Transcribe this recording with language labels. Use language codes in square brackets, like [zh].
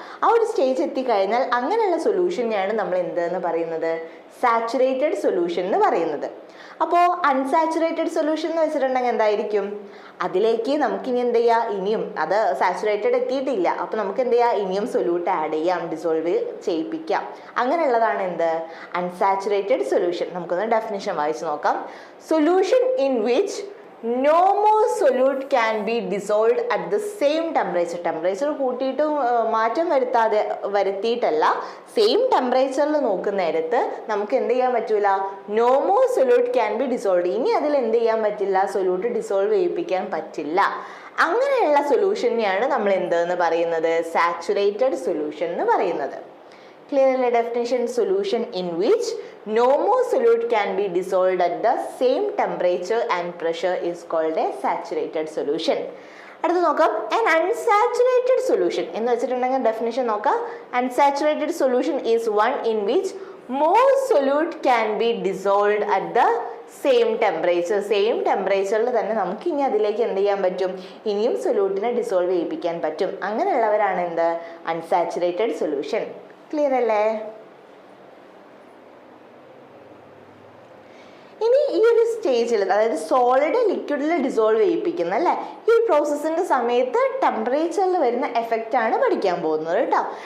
[ml] ആ ഒരു സ്റ്റേജ് എത്തിക്കഴിഞ്ഞാൽ അങ്ങനെയുള്ള സൊല്യൂഷനെയാണ് നമ്മൾ എന്തെന്ന് പറയുന്നത്? സാച്ചുറേറ്റഡ് സൊല്യൂഷൻ എന്ന് പറയുന്നത്. അപ്പോൾ അൺസാച്ചുറേറ്റഡ് സൊല്യൂഷൻ എന്ന് വെച്ചിട്ടുണ്ടെങ്കിൽ എന്തായിരിക്കും, അതിലേക്ക് നമുക്കിനി എന്ത് ചെയ്യാം, ഇനിയും അത് സാച്ചുറേറ്റഡ് എത്തിയിട്ടില്ല, അപ്പോൾ നമുക്ക് എന്ത് ചെയ്യാം, ഇനിയും സൊല്യൂട്ട് ആഡ് ചെയ്യാം, ഡിസോൾവ് ചെയ്യിപ്പിക്കാം. അങ്ങനെയുള്ളതാണ് എന്ത്, അൺസാച്ചുറേറ്റഡ് സൊല്യൂഷൻ. നമുക്കൊന്ന് ഡെഫിനിഷൻ വായിച്ച് നോക്കാം. [en] Solution in which no more solute can be dissolved at the same temperature. [ml] Temperature കൂട്ടിയിട്ട് മാറ്റം വരുത്തിയിട്ടല്ല, സെയിം ടെമ്പറേച്ചറിൽ നോക്കുന്ന നേരത്ത് നമുക്ക് എന്ത് ചെയ്യാൻ പറ്റൂല, [en] no more solute can be dissolved. [ml] ഇനി അതിൽ എന്ത് ചെയ്യാൻ പറ്റില്ല, സൊല്യൂട്ട് ഡിസോൾവ് ചെയ്യിപ്പിക്കാൻ പറ്റില്ല. അങ്ങനെയുള്ള സൊല്യൂഷനെയാണ് നമ്മൾ എന്തെന്ന് പറയുന്നത്, സാച്ചുറേറ്റഡ് സൊല്യൂഷൻ എന്ന് പറയുന്നത്. [en] Clearly definition, solution in which no more solute can be dissolved at the same temperature and pressure is called a saturated solution. [ml] അടുത്ത് നോക്കാം, an unsaturated solution എന്ന് വെച്ചിട്ടുണ്ടെങ്കിൽ ഡെഫിനിഷൻ നോക്കാം. [en] Unsaturated solution is one in which more solute can be dissolved at the same temperature. [ml] Same ടെമ്പറേച്ചറിൽ തന്നെ നമുക്ക് ഇനി അതിലേക്ക് എന്ത് ചെയ്യാൻ പറ്റും, ഇനിയും സൊല്യൂട്ടിനെ ഡിസോൾവ് ചെയ്യിപ്പിക്കാൻ പറ്റും. അങ്ങനെയുള്ളവരാണ് എന്ത്, അൺസാച്ചുറേറ്റഡ് സൊല്യൂഷൻ. ക്ലിയർ അല്ലേ? ഇനി ഈ ഒരു സ്റ്റേജിൽ, അതായത് സോളിഡ് ലിക്വിഡിൽ ഡിസോൾവ് ചെയ്യിപ്പിക്കുന്ന അല്ലേ, ഈ പ്രോസസ്സിന്റെ സമയത്ത് ടെമ്പറേച്ചറിൽ വരുന്ന എഫക്റ്റ് ആണ് പഠിക്കാൻ പോകുന്നത് കേട്ടോ.